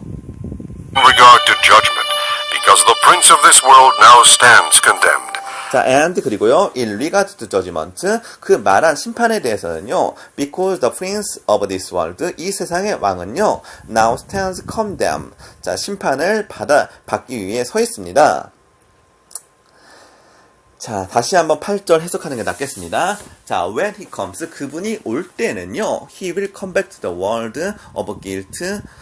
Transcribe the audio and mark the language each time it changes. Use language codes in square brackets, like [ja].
[en] in regard to judgment, because the prince of this world now stands condemned. 자, and 그리고요, in regard to judgment, 그 말한 심판에 대해서는요, because the prince of this world, 이 세상의 왕은요, now stands condemned. [ko] 자, 심판을 받기 위해 서 있습니다. 자, 다시 한번 8절 해석하는 게 낫겠습니다. [en] 자, when he comes, 그분이 올 때는요, he will come back to the world of guilt.